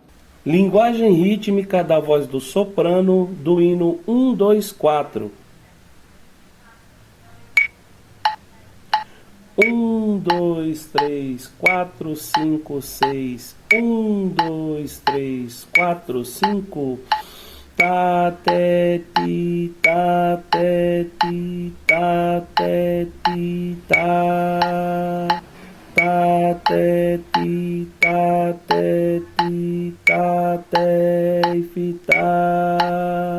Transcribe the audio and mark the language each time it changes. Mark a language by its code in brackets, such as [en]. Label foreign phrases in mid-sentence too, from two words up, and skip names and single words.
[pt] Linguagem rítmica da voz do soprano do hino 1, 2, 4. 1, 2, 3, 4, 5, 6. 1, 2, 3, 4, 5. Tá, té, ti, tá, té, ti, tá, té, ti, tá. Tá, té, ti, tá, té, ti, tá, té, fi, tá.